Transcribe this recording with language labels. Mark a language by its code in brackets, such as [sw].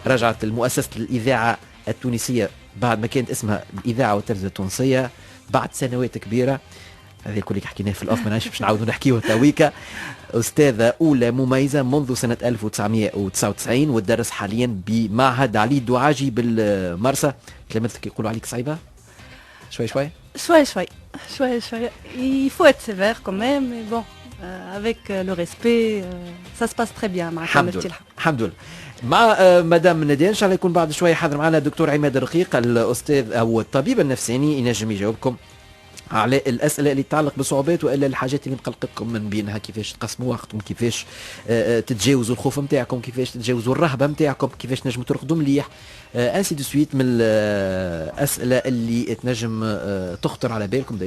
[ar] رجعت المؤسسة الإذاعة التونسية بعد ما كانت اسمها الإذاعة والتلفزيون التونسية بعد سنوات كبيرة. هذا الكل حكيناه في الأوف، ما نعرفش باش نعاودوا نحكيوه تويكا. أستاذة أولى مميزة منذ سنة 1999 وتدرس حاليا بمعهد علي الدعاجي بالمرسى. تلامذتك يقولوا عليك صعيبة شوي شوي؟ شوي. [fr] Il faut être sévère quand même, mais bon, avec le respect, ça se passe très bien. [ar] الحمد لله. مع مدام ندى ان شاء الله يكون بعد شوي حاضر معنا الدكتور عماد الرقيق الأستاذ أو الطبيب النفساني، ينجم يجاوبكم على الأسئلة اللي تتعلق بالصعوبات وإلا الحاجات اللي مقلقكم من بينها، كيفاش تقسموا وقتكم، كيفاش تتجاوزوا الخوف متاعكم، كيفاش تتجاوزوا الرهبة متاعكم، كيفاش نجموا ترقدوا مليح، انسي دو سويت من الأسئلة اللي تنجم تخطر على بالكم.